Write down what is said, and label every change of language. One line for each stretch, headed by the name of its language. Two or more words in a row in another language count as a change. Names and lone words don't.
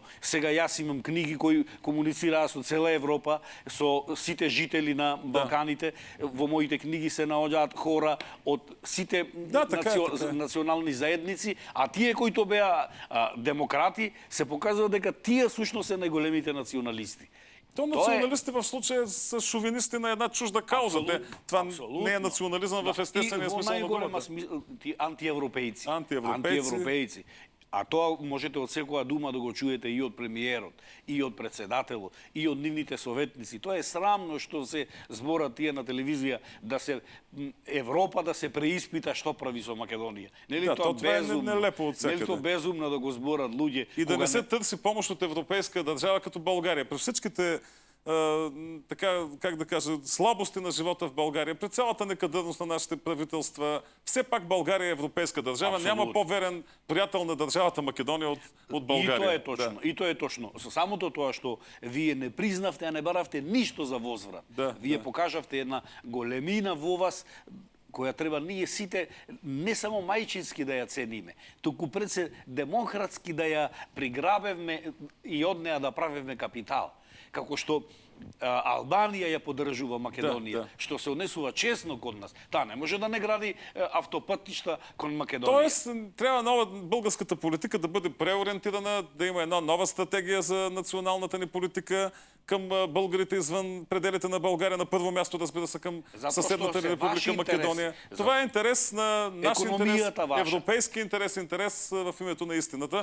Macedonian: Сега јас имам книги кои комуницираат со цела Европа, со сите жители на Балканите. Во моите книги се наоѓаат хора од сите национални заедници, а тие кои беа демократи се покажува дека тие сушно се најголемите националисти.
Bulgarian: То националисти в случая са шовинисти на една чужда кауза. Това не е национализъм в естествения смисъл на думата. Антиевропейци.
Macedonian: А тоа можете од секоја дума да го чуете и од премиерот, и од председателот, и од нивните советници. Тоа е срамно што се зборат тие на телевизија да се Европа да се преиспита што прави со Македонија. Нели тоа безумно? Нели тоа безумно да го зборат луѓе?
Bulgarian: И да не се търси помощ от европейска държава като България. При всичките така, как да кажа, слабости на живота в България, при цялата некадърност на нашите правителства, все пак България е европейска държава. Абсолютно. Няма по-верен приятел на държавата Македония от България.
Macedonian: И тоа е точно. Да. И тоа е точно. Со самото тоа што вие не признавте, а не баравте ништо за возврат. Вие покажавте една големина во вас, која треба ние сите не само мајчински да ја цениме, туку пред се демократски да ја приграбевме и од неа да правевме капитал. Како што Албанија ја поддржува Македонија, што се однесува честно кон нас. Таа не може да не гради автопътишта кон Македонија.
Bulgarian: Тоест, трябва нова българската политика да бъде преориентирана, да има една нова стратегия за националната ни политика към българите извън пределите на България. На първо място, разбира се, към съседната ни република Македония. Това е интерес на нашия интерес, европейски интерес в името на истината.